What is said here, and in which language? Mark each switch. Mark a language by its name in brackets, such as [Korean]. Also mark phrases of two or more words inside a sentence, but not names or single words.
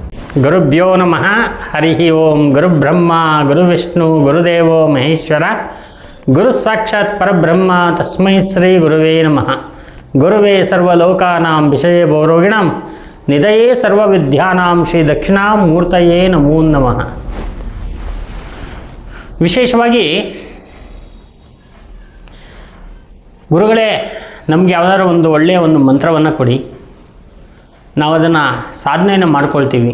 [Sanskrit] ಗುರುಭ್ಯೋ ನಮಃ. ಹರಿ ಓಂ. ಗುರುಬ್ರಹ್ಮ ಗುರುವಿಷ್ಣು ಗುರುದೇವೋ ಮಹೇಶ್ವರ. ಗುರು ಸಾಕ್ಷಾತ್ ಪರಬ್ರಹ್ಮ ತಸ್ಮೈ ಶ್ರೀ ಗುರುವೇ ನಮಃ. ಗುರುವೇ ಸರ್ವಲೋಕಾನಾಂ ವಿಷಯೇ ಭವರೋಗಿಣಾಂ ನಿಧಯೇ ಸರ್ವವಿದ್ಯಾನಾಂ ಶ್ರೀ ದಕ್ಷಿಣಾಮೂರ್ತಯೇ ನಮೋ ನಮಃ. [Kannada] ವಿಶೇಷವಾಗಿ ಗುರುಗಳೇ, ನಮಗೆ ಯಾವುದಾದ್ರು ಒಂದು ಒಳ್ಳೆಯ ಒಂದು ಮಂತ್ರವನ್ನು ಕೊಡಿ, ನಾವು ಅದನ್ನು ಸಾಧನೆಯನ್ನು ಮಾಡ್ಕೊಳ್ತೀವಿ.